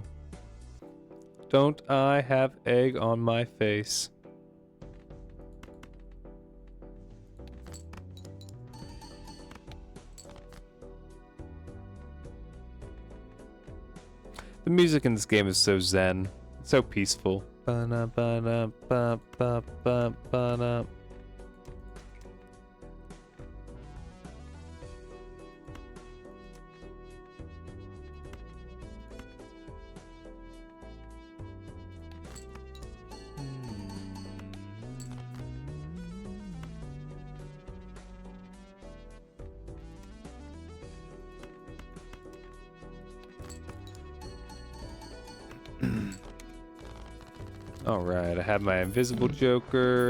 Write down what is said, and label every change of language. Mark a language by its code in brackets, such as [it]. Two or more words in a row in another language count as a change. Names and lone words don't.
[en] Don't I have egg on my face? The music in this game is so zen. It's so peaceful. Ba-na-ba-na-ba-ba-ba-ba-na. Alright, I have my invisible Joker.